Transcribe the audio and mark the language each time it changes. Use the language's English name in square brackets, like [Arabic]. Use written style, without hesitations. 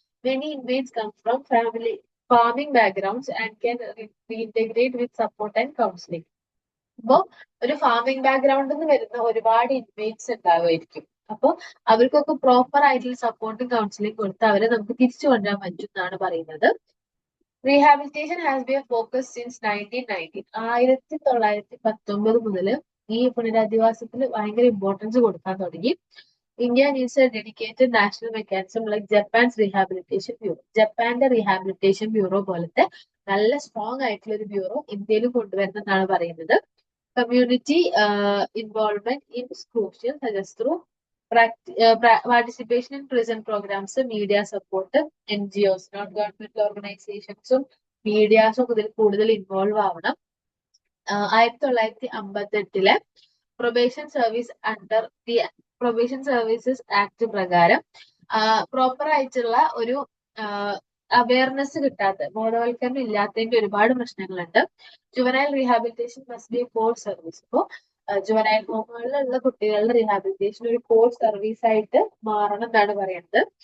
[English] Many inmates come from farming backgrounds and can reintegrate with support and counseling. [Malayalam] അപ്പോ ഒരു farming ബാക്ക്ഗ്രൗണ്ടിൽ നിന്ന് വരുന്ന ഒരുപാട് ഇൻമേറ്റ്സ് ഉണ്ടാവുമായിരിക്കും. അപ്പോൾ അവർക്കൊക്കെ പ്രോപ്പർ ആയിട്ടുള്ള സപ്പോർട്ടും കൗൺസിലിംഗ് കൊടുത്ത് അവരെ നമുക്ക് തിരിച്ചു കൊണ്ടുവരാൻ പറ്റും എന്നാണ് പറയുന്നത്. [English] Rehabilitation has be a focus since 1919. [Malayalam] 1919 മുതൽ ഈ പുനരധിവാസത്തിന് ഭയങ്കര ഇമ്പോർട്ടൻസ് കൊടുക്കാൻ തുടങ്ങി. [English] India needs a dedicated national mechanism like Japan's rehabilitation bureau. [Malayalam] ജപ്പാന്റെ റീഹാബിലിറ്റേഷൻ ബ്യൂറോ പോലത്തെ നല്ല സ്ട്രോങ് ആയിട്ടുള്ള ഒരു ബ്യൂറോ ഇന്ത്യയിൽ കൊണ്ടുവരുന്നെന്നാണ് പറയുന്നത്. [English] Community involvement is crucial, such as through participation in prison programs, media support, NGOs, [Malayalam] non government ഓർഗനൈസേഷൻസും മീഡിയാസും ഇതിൽ കൂടുതൽ ഇൻവോൾവ് ആവണം. 1958 probation service under the probation services act പ്രകാരം പ്രോപ്പർ ആയിട്ടുള്ള ഒരു അവയർനെസ് കിട്ടാത്ത, ബോധവൽക്കരണം ഇല്ലാത്തതിന്റെ ഒരുപാട് പ്രശ്നങ്ങളുണ്ട്. [English] Juvenile rehabilitation must be core service. [Malayalam] അപ്പോൾ ജുവനൈൽ ഹോമുകളിലുള്ള കുട്ടികളുടെ റീഹാബിലിറ്റേഷൻ ഒരു കോർ സർവീസ് ആയിട്ട് മാറണം എന്നാണ് പറയുന്നത്.